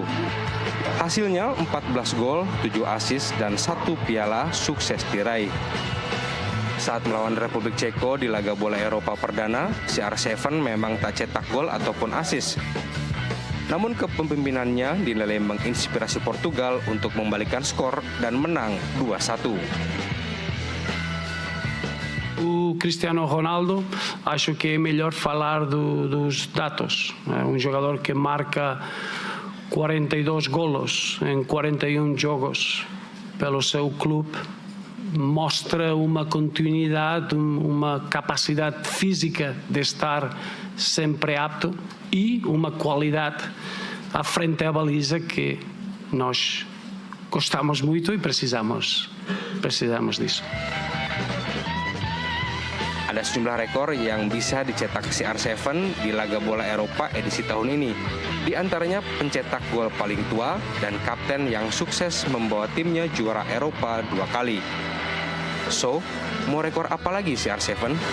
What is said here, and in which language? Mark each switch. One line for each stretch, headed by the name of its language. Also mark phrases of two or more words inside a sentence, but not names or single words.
Indonesian: Hasilnya 14 gol, 7 assist, dan 1 piala sukses diraih. Saat melawan Republik Ceko di laga bola Eropa perdana, CR7 memang tak cetak gol ataupun assist. Namun kepemimpinannya dinilai menginspirasi Portugal untuk membalikkan skor dan menang 2-1.
Portuguese: O Cristiano Ronaldo, acho que é melhor falar dos dados. É jogador que marca 42 golos em 41 jogos pelo seu clube. Mostra uma continuidade, uma capacidade física de estar sempre apto e uma qualidade à frente da baliza que nós gostamos muito e precisamos disso.
Indonesian: Ada sejumlah rekor yang bisa dicetak CR7 di laga bola Eropa edisi tahun ini. Di antaranya pencetak gol paling tua dan kapten yang sukses membawa timnya juara Eropa 2 kali. So, mau rekor apa lagi CR7?